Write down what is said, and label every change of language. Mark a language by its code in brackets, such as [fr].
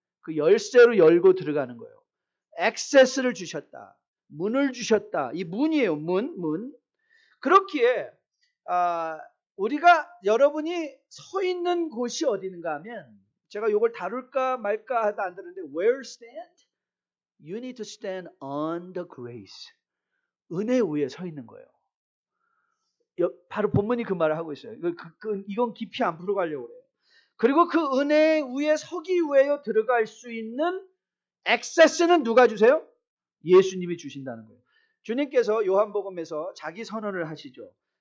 [ko] 그 열쇠로 열고 들어가는 거예요. access를 주셨다. 문을 주셨다. 이 문이에요. 문. 그렇기에 우리가 여러분이 서 있는 곳이 어디인가 하면 제가 이걸 다룰까 말까 하다 안 들었는데 [en] where stand? You need to stand on the grace. [ko] 은혜 위에 서 있는 거예요. 바로 본문이 그 말을 하고 있어요. 이건 깊이 안 풀어가려고 그래요. 그리고 그 은혜 위에 서기 위해 들어갈 수 있는 액세스는 누가 주세요? 예수님이 주신다는 거예요. 주님께서 요한복음에서 자기 선언을 하시죠.